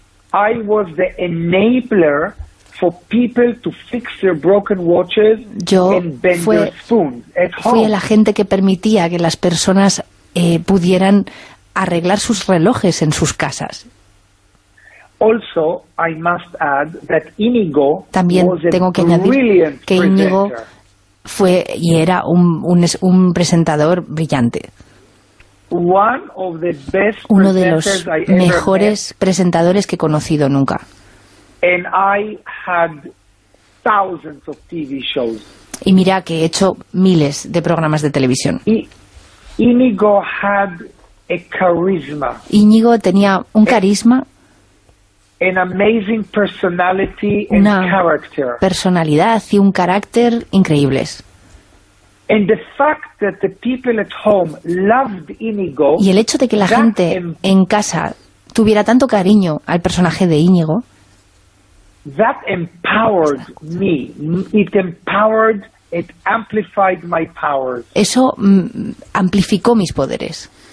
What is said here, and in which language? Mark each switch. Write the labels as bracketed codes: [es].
[en] I was the enabler for people to fix their broken watches and bend their spoons at home. [es] Yo fui el agente que permitía que las personas pudieran arreglar sus relojes en sus casas. [en] Also, I must add that Íñigo [es] también tengo que añadir que Íñigo fue y era un presentador brillante. [en] One of the best [es] Uno de los mejores presentadores que he conocido nunca. [en] And I had thousands of TV shows. [es] Y mira que he hecho miles de programas de televisión. [en] Íñigo had a charisma. [es] Íñigo tenía un carisma. [en] An amazing personality [es] una [en] and character. [es] Personalidad y un carácter increíbles. [en] And the fact that the people at home loved Íñigo, [es] y el hecho de que la gente en casa tuviera tanto cariño al personaje de Íñigo, [en] that empowered me. It empowered, it amplified my powers. [es] Eso amplificó mis poderes.